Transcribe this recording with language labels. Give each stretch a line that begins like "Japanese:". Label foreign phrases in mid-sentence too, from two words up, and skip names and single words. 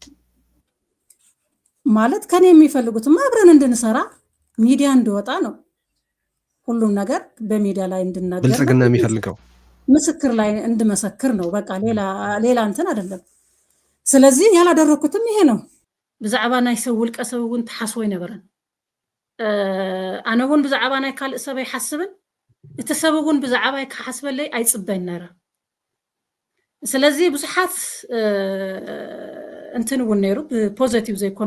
Amharic: ማለት ከኔ የሚፈልጉት አብረን እንድንሰራ ሚዲያ እንድወጣ ነው። ሁሉም ነገር በሚዲያ ላይ እንድናገር ብልጽግና የሚፈልገው ምስክር ላይ እንድመሰክር ነው። በቃ ሌላ እንትን አይደለም። ስለዚህ ያላደረኩትም ይሄ ነው።
Tigrinya: ብዛዕባ ናይ ሰብ ውልቀ ሰብ እውን ተሓስቦ ይነበረን። ኣነ እውን ብዛዕባ ናይ ካልእ ሰብ ኣይሓስብን፣ እቲ ሰብ እውን ብዛዕባይ ክሓስበለይ ኣይፅበይን ነረ። ስለዚ ብዙሓት እንትን እውን ነይሩ ፖዘቲቭ ዘይኮኑ